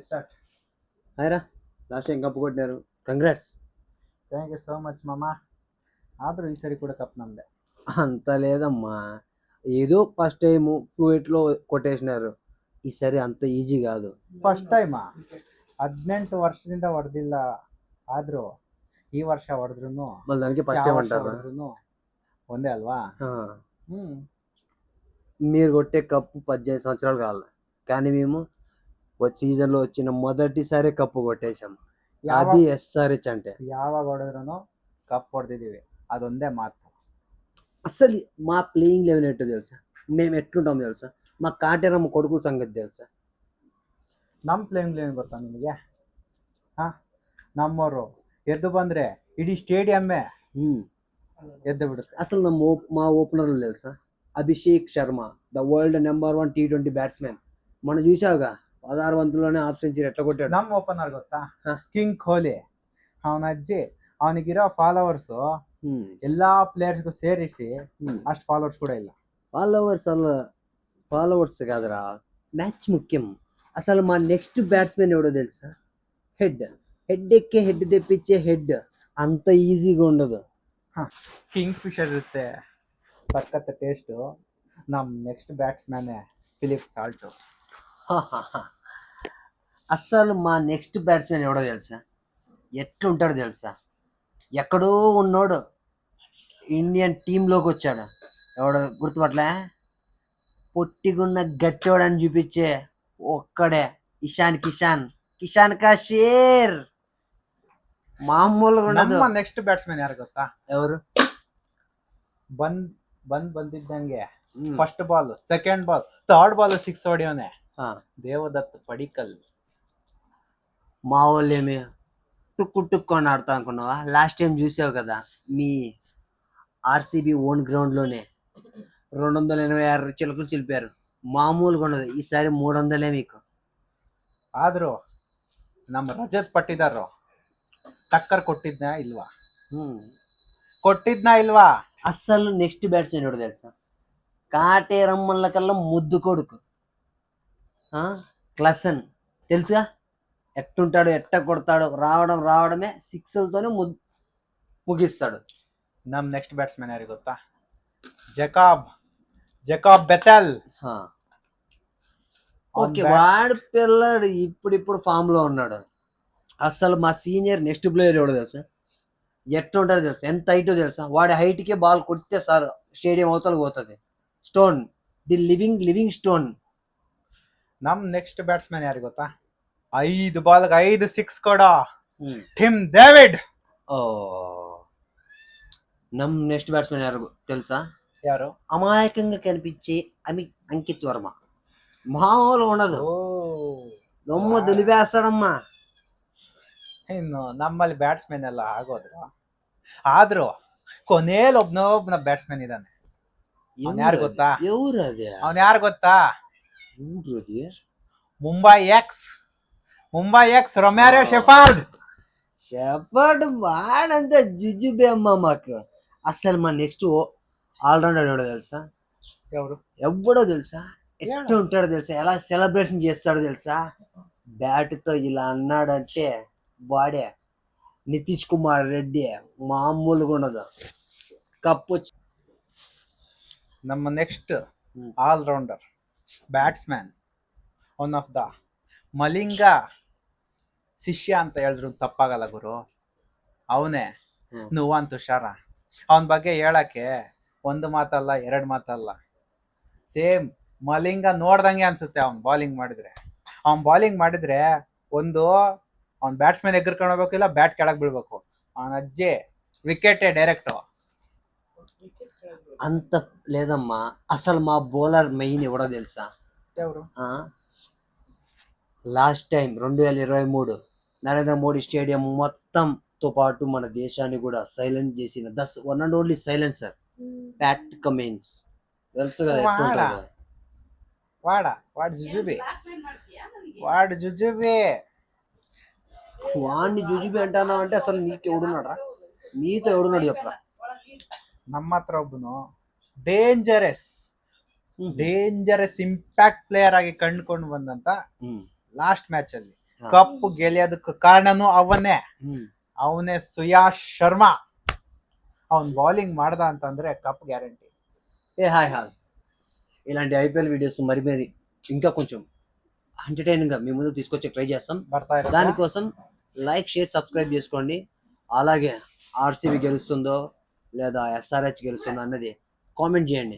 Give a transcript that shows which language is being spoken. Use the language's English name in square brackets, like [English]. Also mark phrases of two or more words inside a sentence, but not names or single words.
[Telugu] స్టార్ట్. హాయ్రా, [English] last time [Telugu] కప్పు కొట్టినారు. కంగ్రాట్స్. [English] thank you so much [Kannada] మామ. ಆದರೂ ಈ ಸರಿ ಕೂಡ ಕಪ್ ನಮ್ಮದೇ. [Telugu] అంత లేదమ్మా, ఏదో [English] first time [Telugu] ఫ్లూయిట్లో కొట్టేసినారు. ఈసారి అంత ఈజీ కాదు. [English] first time [Kannada] 18 ವರ್ಷದಿಂದ ಹೊಡೆದಿಲ್ಲ. ಆದರೂ ಈ ವರ್ಷ ಹೊಡೆದ್ರು [Telugu] మళ్ళీ దానికి ఫస్ట్ [Kannada] ಯಾವ [Telugu] టైం [Kannada] ವರ್ಷ [Telugu] అంటారా? [Kannada] ಹೊಡೆದ್ರು ಒಂದೇ అల్వా. [Telugu] మీరు కొట్టే కప్పు 18 సంవత్సరాలు కావాలి, కానీ మేము సీజన్లో వచ్చిన మొదటిసారి కప్పు కొట్టేశాం. అది ఎస్ఆర్హెచ్ అంటే. [Kannada] ಯಾವಾಗ ಹೊಡೆದ್ರು కప్ ಹೊಡೆದಿದ್ದೀವಿ, ಅದೊಂದೇ ಮಾತು. [Telugu] అసలు మా [English] playing level [Telugu] ఏంటో తెలుసా? మేము ఎట్లుంటాం తెలుసా? మా కాటేరమ్మ కొడుకు సంగతి తెలుసా? [Kannada] ನಮ್ಮ ಪ್ಲೇಯಿಂಗ್ ಏನು ಗೊತ್ತಾ ನಿಮಗೆ? ನಮ್ಮವರು ಎದ್ದು ಬಂದರೆ ಇಡೀ ಸ್ಟೇಡಿಯಮ್ಮೇ ಎದ್ದು ಬಿಡುತ್ತೆ. [Telugu] అసలు మా ఓపెనర్లు తెలుసా? అభిషేక్ శర్మ, [English] the world number 1 T20 batsmen. [Telugu] మనం చూసావుగా 16 బంతుల్లోనే హాఫ్ సెంచరీ ఎట్లా కొట్టాడు. [Kannada] ನಮ್ಮ ಓಪನರ್ ಗೊತ್ತಾ? ಕಿಂಗ್ ಕೊಹ್ಲಿ. ಅವನ ಅಜ್ಜಿ ಅವನಿಗಿರೋ ಫಾಲೋವರ್ಸು ಎಲ್ಲಾ ಪ್ಲೇಯರ್ಸ್ಗೂ ಸೇರಿಸಿ ಅಷ್ಟು ಫಾಲೋವರ್ಸ್ ಕೂಡ ಇಲ್ಲ. [Telugu] ఫాలోవర్స్ కాదురా, మ్యాచ్ ముఖ్యం. అసలు మా [English] next batsmen [Telugu] ఎవడో తెలుసా? హెడ్ ఎక్కే హెడ్ తెప్పించే హెడ్ అంత ఈజీగా ఉండదు. [Kannada] ಕಿಂಗ್ ಫಿಶರ್ ಇರುತ್ತೆ, [English] sakhat taste. [Kannada] ನಮ್ಮ [English] next batsman [Kannada] ಫಿಲಿಪ್ ಸಾಲ್ಟು. [Telugu] అస్సలు మా [English] next batsmen [Telugu] ఎవడో తెలుసా? ఎట్లుంటాడో తెలుసా? ఎక్కడో ఉన్నోడు ఇండియన్ టీంలోకి వచ్చాడు. ఎవడో గుర్తుపట్లే? పొట్టిగున్న గట్టోడని చూపించే ఒక్కడే, [Hindi] किशान का शेर. [Telugu] మామూలుగా ఉండదు. [Kannada] ನಮ್ಮ [English] next batsman [Kannada] ಯಾರು ಗೊತ್ತಾ? [Telugu] ఎవరు? [Kannada] ಬಂದಿದ್ದಂಗೆ [English] first ball, second ball, third ball [Kannada] 6 ಹೊಡಿಯೋನೆ దేవదత్ పడిక్కల్. [Telugu] మా వాళ్ళేమి టుక్కు అని ఆడతా అనుకున్నావా? [English] last time [Telugu] చూసావు కదా, మీ ఆర్సీబీ [English] own ground [Telugu] 286 చిలుకలు చిలిపారు. మామూలుగా ఉండదు. ఈసారి 300 మీకు. [Kannada] ಆದರೂ ನಮ್ಮ ರಜತ್ ಪಟ್ಟಿದಾರು ಟಕ್ಕರ್ ಕೊಟ್ಟಿದ್ನಾ ಇಲ್ವಾ? [Telugu] అస్సలు [English] next batsmen [Telugu] ఎవడు తెలుసా? కాటేరమ్మల కల్లా ముద్దు కొడుకు క్లసన్. తెలుసుగా ఎట్టుంటాడు, ఎట్ట కొడతాడు. రావడమే సిక్స్లతోనే ముగిస్తాడు. [Kannada] ನಮ್ಮ [English] next batsmen [Kannada] ಯಾರು ಗೊತ್ತಾ? [Telugu] జకాబ్ బెతెల్. ఓకే, వాడి పిల్లడు ఇప్పుడు ఫామ్ లో ఉన్నాడు. అసలు మా [English] senior next player [Telugu] ఎవడో తెలుసా? ఎట్లుంటాడో తెలుసా? ఎంత హైటో తెలుసా? వాడి హైట్కే బాల్ కొడితే సార్ స్టేడియం అవతలకు పోతుంది. [English] stone, the living stone. [Kannada] ನಮ್ಮ [English] next batsmen [Kannada] ಯಾರು ಗೊತ್ತಾ? 5 ಬಾಲ್ಗೆ 5 6 ಕೊಡೋ ಟಿಮ್ ಡೇವಿಡ್. నమ్ [English] next batsmen [Kannada] యారు తెలుసా? ಯಾರು? [Telugu] అమాయకంగా కనిపించే అంకిత్ వర్మ. మామూలు ఉండదు, దొమ్మ దులిపేస్తాడమ్మా. [Kannada] ಇನ್ನು ನಮ್ಮಲ್ಲಿ ಬ್ಯಾಟ್ಸ್ಮನ್ ಎಲ್ಲ ಆಗೋದ್ರು, ಆದ್ರೂ ಕೊನೆಯಲ್ಲಿ ಒಬ್ನ ಬ್ಯಾಟ್ಸ್ಮನ್ ಇದ್ದಾನೆ. ಅವನ್ ಯಾರು ಗೊತ್ತಾ? ಅವನ್ ಯಾರು ಗೊತ್ತಾ? ಮುಂಬೈ ಎಕ್ಸ್ ರೊಮ್ಯಾರೋ [Telugu] షెఫర్డ్. వాడంతా జుజుబే అమ్మ మాకు. అసలు మా [English] next allrounder [Telugu] ఎవడో తెలుసా? ఎవడో తెలుసా? ఎట్లా ఉంటాడో తెలుసా? ఎలా సెలబ్రేషన్ చేస్తాడో తెలుసా? బ్యాట్తో ఇలా అన్నాడంటే వాడే నితీష్ కుమార్ రెడ్డి. మామూలుగా ఉండదు. కప్పు [Kannada] ನಮ್ಮ [English] next allrounder batsman, one of the [Kannada] ಮಲಿಂಗ ಶಿಷ್ಯ ಅಂತ ಹೇಳಿದ್ರು ತಪ್ಪಾಗಲ್ಲ ಗುರು. ಅವನೇ ನುವಾನ್ ತುಷಾರ. ಅವನ ಬಗ್ಗೆ ಹೇಳಕ್ಕೆ ಒಂದು ಮಾತಲ್ಲ, 2 ಮಾತಲ್ಲ. ಸೇಮ್ ಮಲಿಂಗ ನೋಡ್ದಂಗೆ ಅನ್ಸುತ್ತೆ. ಅವ್ನ್ ಬಾಲಿಂಗ್ ಮಾಡಿದ್ರೆ ಒಂದು ಅವ್ನ್ ಬ್ಯಾಟ್ಸ್ಮನ್ ಎಗರ್ಕೊಂಡು ಹೋಗ್ಬೇಕಿಲ್ಲ, ಬ್ಯಾಟ್ ಕೆಳಗ್ ಬೀಳ್ಬೇಕು. ಅವನ ಅಜ್ಜಿ [English] wicket-e direct. [Telugu] అంత లేదమ్మా. అసలు మా [English] bowler main [Telugu] ఎవడో తెలుసా? ఎవరు? లాస్ట్ టైం 2023 నరేంద్ర మోడీ స్టేడియం మొత్తంతో పాటు మన దేశాన్ని కూడా సైలెంట్ చేసిన [English] one and only silencer [Telugu] ప్యాట్ కమిన్స్. తెలుసు కదా? వాడు జుజుబే. వాడిని జుజుబి అంటున్నావు అంటే అసలు నీకు ఎవడున్నాడా? మీతో ఎవడున్నాడు చెప్పరా? [Kannada] ನಮ್ಮ ಹತ್ರ ಒಬ್ಬನು [English] dangerous impact player [Kannada] ಆಗಿ ಕಂಡುಕೊಂಡು ಬಂದಂತ [English] last match [Kannada] ಅಲ್ಲಿ ಕಪ್ ಗೆಳೆಯೋದಕ್ಕೆ ಕಾರಣನೂ ಅವನೇ. ಅವನೇ ಸುಯಾಶ್ ಶರ್ಮಾ. ಅವನ್ బౌలింగ్ ಮಾಡ್ದ ಅಂತಂದ್ರೆ [English] cup guarantee. [Telugu] హాయ్ ఇలాంటి [English] IPL videos [Telugu] మరి ఇంకా కొంచెం ఎంటర్టైనింగ్ గా మీ ముందు తీసుకొచ్చి ట్రై చేస్తాం. దానికోసం [English] like share subscribe [Telugu] చేసుకోండి. అలాగే ఆర్సీబీ గెలుస్తుందో లేదా ఎస్ఆర్హెచ్ గెలుస్తుందో అన్నది కామెంట్ చేయండి.